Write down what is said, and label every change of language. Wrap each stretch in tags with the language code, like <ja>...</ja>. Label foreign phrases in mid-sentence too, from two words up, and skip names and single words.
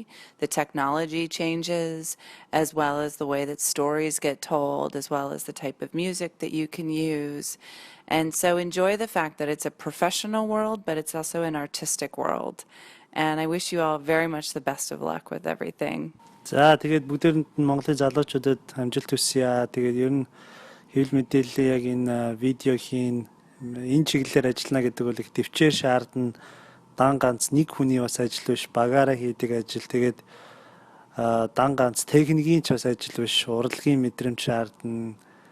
<en>The technology changes, as well as the way that stories get told, as well as the type of music that you can use. And so enjoy the fact that it's a professional world, but it's also an artistic world. And I wish you all very much the best of luck with everything.</en> <mn>За тэгээд бүгдээрэнд нь Монголын залуучуудад амжилт хүсье. Тэгээд ер нь хэвлэл мэдээллийн яг энэ видео хийн энэ чиглэлээр ажиллана гэдэг бол их төвчээр шаардна. Дан ганц нэг хүний бас ажил биш, багаараа хийдэг ажил. Тэгээд дан ганц техникийн ч бас ажил биш, урлагийн мэдрэмж шаардна.</mn>